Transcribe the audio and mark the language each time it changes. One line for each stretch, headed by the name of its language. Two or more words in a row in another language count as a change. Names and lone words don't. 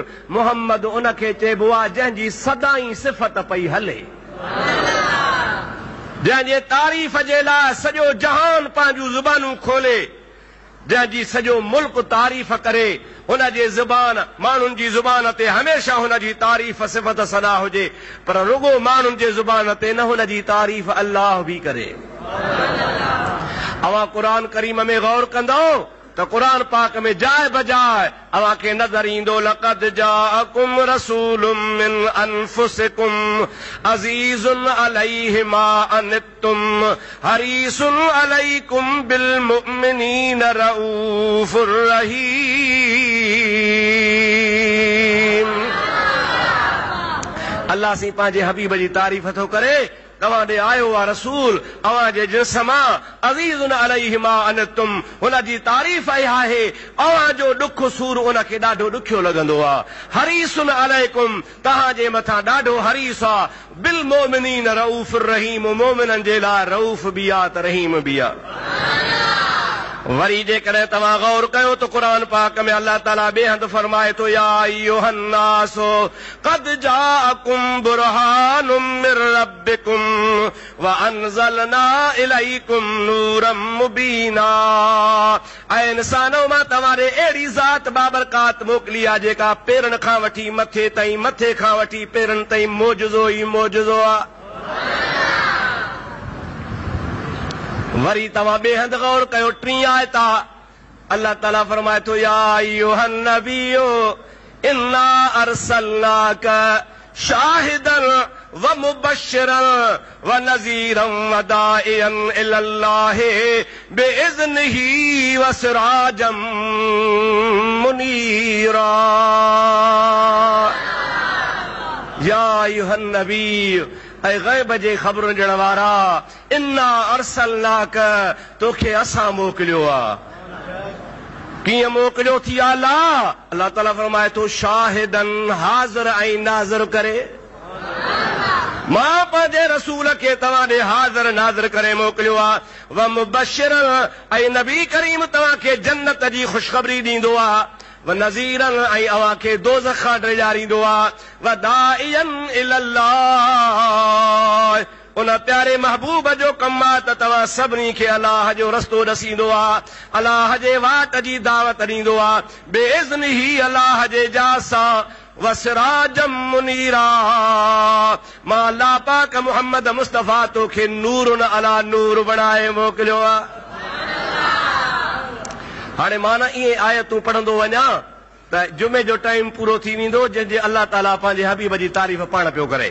Sindhi: मुहम्मद उनखे चइबो आहे जंहिंजी सदाई सिफ़त पई हले, जंहिंजे तारीफ़ जे लाइ सॼो जहान पंहिंजूं ज़ुबानूं खोले, जंहिंजी सॼो मुल्क तारीफ़ करे, हुनजे ज़ुबान माण्हुनि जी ज़ुबान ते हमेशह हुनजी तारीफ़ सिफ़त सदा हुजे, पर रुगो माण्हुनि जे ज़ुबान ते न हुनजी तारीफ़ अल्लाह बि करे। अवा कुरान करीम में गौर कंदो तो कुरान पाक में जाए बजाए अवा के नजर ईंदो
Arabic: لقد جاءكم رسول من أنفسكم عزيز عليه ما عنتم حريص عليكم بالمؤمنين رءوف رحيم.
Sindhi: अल्लाह सी पंहिंजे हबीब जी तारीफ़ थो करे, तव्हां ॾे आयो आहे रसूल अवां जे जिस्म
Arabic: عزيز عليه ما عنتم,
Sindhi: हुन जी तारीफ़ इहा आहे अवां जो ॾुख सूर उनखे ॾाढो ॾुखियो लॻंदो आहे।
Arabic: حريص عليكم,
Sindhi: तव्हां जे मथां ॾाढो हरीस आहे।
Arabic: بالمؤمنين رءوف رحيم,
Sindhi: मोमिननि जे लाइ रऊफ़ बि आहे त रहीम बि आहे। वरी जेकॾहिं तव्हां गौर कयो तो कुरान पाक में अल्लाह ताला बेहद फरमाए तो
Arabic: يا أيها الناس قد جاءكم برهان من ربكم وأنزلنا إليكم نورا مبينا.
Sindhi: ऐं इंसानो मां तव्हांखे अहिड़ी ज़ात बाबरकात मोकिली आहे जेका पेरनि खां वठी मथे ताईं, मथे खां वठी पेरनि ताईं मौजज़ो ई मौजज़ो आहे। वरी तव्हां बेहद गौर कयो टीं आयत अल्लाह ताला फरमाए थो
Arabic: يا أيها النبي إنا أرسلناك شاهدا ومبشرا ونذيرا وداعيا إلى الله بإذنه وسراجا منيرا. يا أيها النبي,
Sindhi: ऐ गैब जे ख़बरुं ॾियण वारा,
Arabic: إنا أرسلناك,
Sindhi: तोखे असां मोकिलियो आहे। कीअं मोकिलियो थी अल्लाह? अल्लाह ताला फरमाए थो शाहिदन, हाज़िर ऐं नाज़िर करे। मां पंहिंजे रसूल खे तव्हां ॾे हाज़िर नाज़िर करे मोकिलियो आहे।
Arabic: ومبشرا,
Sindhi: ऐं नबी करीम तव्हांखे जन्नत जी ख़ुशख़बरी ॾींदो आहे।
Arabic: ونذيرا,
Sindhi: ऐं अव्हां खे दोज़ख खां ॾियारींदो आहे।
Arabic: وداعيا إلى الله,
Sindhi: उन प्यारे महबूब जो कमु आहे त तव्हां सभिनी खे अलाह जो रस्तो ॾसींदो आहे, अलाह जे वाट जी दावत ॾींदो आहे। बेइज़्निही, अलाह जे इजाज़त सां।
Arabic: وسراجا منيرا,
Sindhi: मां अल्लाह पाक मुहम्मद मुस्तफ़ा तोखे
Arabic: نور على نور
Sindhi: बणाए मोकिलियो आहे। हाणे मां न इहे आयतूं पढ़ंदो वञा त जुमे जो टाइम पूरो थी वेंदो जंहिंजे अल्लाह ताला पंहिंजे हबीब जी तारीफ़ पाण पियो करे।